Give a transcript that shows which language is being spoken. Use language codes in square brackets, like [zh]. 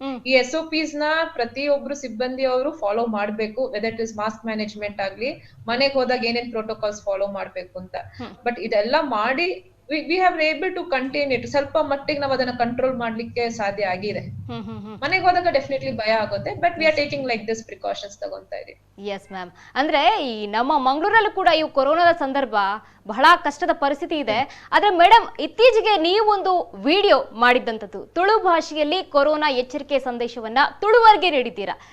[kn] ಈ SOPs ನ ಪ್ರತಿಯೊಬ್ರು ಸಿಬ್ಬಂದಿ ಅವರು ಫಾಲೋ ಮಾಡ್ಬೇಕು. [en] whether it is [kn] mask management ಆಗ್ಲಿ, ಮನೆಗೆ ಹೋದಾಗ ಏನೇನ್ ಪ್ರೋಟೋಕಾಲ್ಸ್ ಫಾಲೋ ಮಾಡ್ಬೇಕು ಅಂತ. [en] but [kn] ಇದೆಲ್ಲ ಮಾಡಿ [en] we have able to contain it. [kn] ಸ್ವಲ್ಪ ಮಟ್ಟಿಗೆ ನಾವು ಅದನ್ನ ಕಂಟ್ರೋಲ್ ಮಾಡ್ಲಿಕ್ಕೆ ಸಾಧ್ಯ ಆಗಿದೆ. ಮನೆಗೆ ಹೋದಾಗ ಡೆಫಿನೆಟ್ಲಿ ಭಯ ಆಗುತ್ತೆ. [en] but we are taking like this precautions [kn] ತಗೊಂತಾ ಇದೀವಿ. [en] Yes ma'am. [kn] ಅಂದ್ರೆ ಈ ನಮ್ಮ ಮಂಗಳೂರಲ್ಲೂ ಕೂಡ ಈ ಕೊರೋನಾದ ಸಂದರ್ಭ ಬಹಳ ಕಷ್ಟದ ಪರಿಸ್ಥಿತಿ ಇದೆ. ಆದ್ರೆ ಮೇಡಮ್, ಇತ್ತೀಚೆಗೆ ನೀವೊಂದು ವಿಡಿಯೋ ಮಾಡಿದ್ದಂಥದ್ದು ತುಳು ಭಾಷೆಯಲ್ಲಿ ಕೊರೋನಾ ಎಚ್ಚರಿಕೆ ಸಂದೇಶವನ್ನ ತುಳುವರ್ಗೆ ನೀಡಿದ್ದೀರಾ.